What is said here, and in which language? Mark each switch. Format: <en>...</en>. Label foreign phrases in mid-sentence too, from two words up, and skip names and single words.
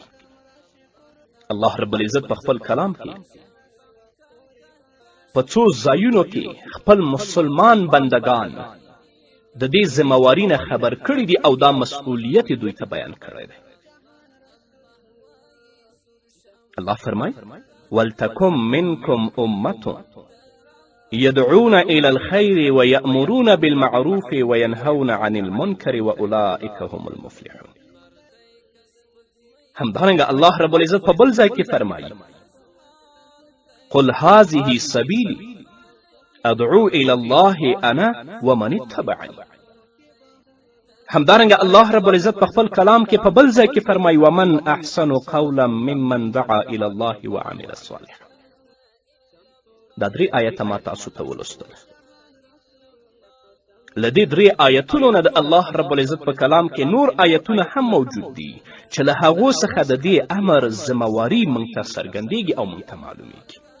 <ar>الله رب العزت</ar> <ps>په خپل کلام کې په څو ځایونو کې خپل مسلمان بندگان د دې ذمهواري نه خبر کړي دي او دا مسئولیت دوی ته بیان کړی دی.</ps> <ar>الله فرمایي: ولتکن منکم امة يدعون إلى الخير ويأمرون بالمعروف وينهون عن المنكر وأولئك هم المفلحون.</ar> <ps>همدارنګه</ps> <ar>الله رب العزت</ar> <ps>په بل ځای کې فرمایي:</ps> <ar>قل هذه سبيلي أدعو إلى الله أنا ومن اتبعني.</ar> <ps>همدارنګه</ps> <ar>الله رب العزت</ar> <ps>په خپل کلام کې په بل ځای کې فرمایي:</ps> <ar>ومن أحسن قولا ممن دعا إلى الله وعمل صالحا.</ar> <ps>دا درې آیته ما تاسو ته ولوستل. له دې درې آیتونو نه د</ps> <ar>الله رب العزت</ar> <ps>په کلام کې نور آیتونه هم موجود دي چې له هغو څخه د دې امر ذمهواري موږ ته څرګندېږي او موږ ته معلومیږي.</ps>